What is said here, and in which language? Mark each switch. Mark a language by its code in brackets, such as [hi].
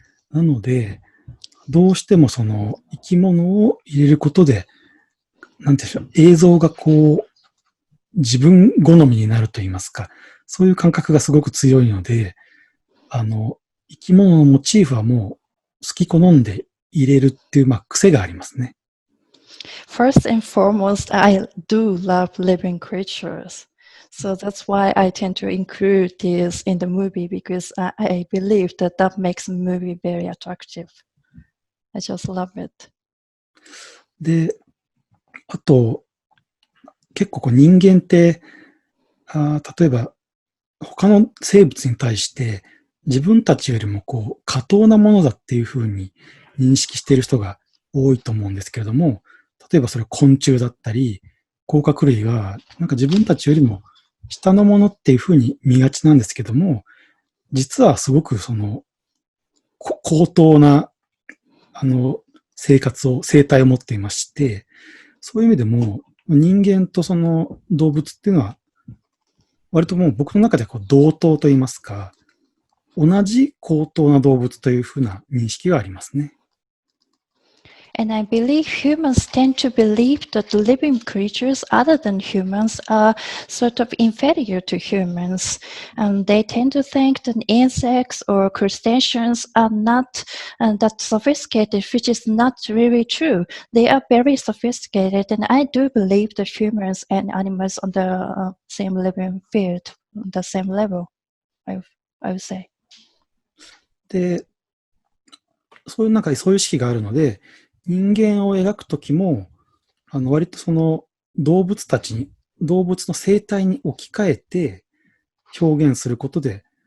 [ja] なので、どうしてもその生き物を入れることで、なんていうんでしょう、映像が自分好みになると言いますか、そういう感覚がすごく強いので、生き物のモチーフはもう好き好んで入れるっていう、癖がありますね。 [en] First and foremost, I do love living creatures. So that's why I tend to include this in the movie because I believe that makes the movie very attractive. I just love it. [ja] で、あと、結構人間って、例えば他の生物に対して自分たちよりも過当なものだっていうふうに認識している人が多いと思うんですけれども、例えばそれ昆虫だったり、甲殻類はなんか自分たちよりも下のものっていうふうに見がちなんですけども、実はすごく高等な、生態を持っていまして、そういう意味でも人間とその動物っていうのは、割ともう僕の中で同等と言いますか、同じ高等な動物というふうな認識がありますね。 [en] And I believe humans tend to believe that living creatures other than humans are sort of inferior to humans. And they tend to think that insects or crustaceans are not that sophisticated, which is not really true. They are very sophisticated, and I do believe that humans and animals on the same living field, on the same level, I would say. [ja] で、そういう意識があるので、人間を描くときも、割とその動物の生態に置き換えて表現することで、